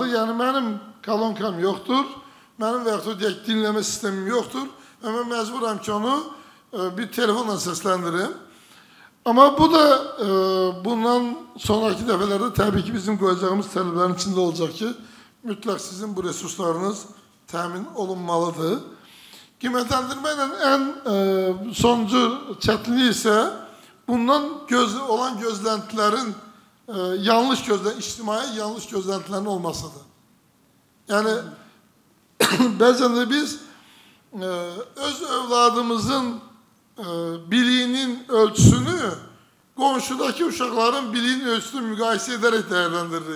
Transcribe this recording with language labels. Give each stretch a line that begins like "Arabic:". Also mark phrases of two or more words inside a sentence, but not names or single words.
Turkish: Yani benim kalonkam yoktur, benim veyahut da dinleme sistemim yoktur. Ve ben mecburam ki onu bir telefonla seslendireyim. Ama bu da bundan sonraki defelerde tabii ki bizim koyacağımız taleplerin içinde olacak ki mütlak sizin bu resurslarınız temin olunmalıdır.
Azerbaijani: Qiymətləndirmə ilə ən sonuncu çətinlik isə bundan olan gözləntilərin ictimai yanlış gözləntilərin olmasıdır. Yəni, bəzən də biz öz övladımızın biliyinin ölçüsünü qonşudakı uşaqların biliyinin ölçüsünü müqayisə edərək dəyərləndiririk.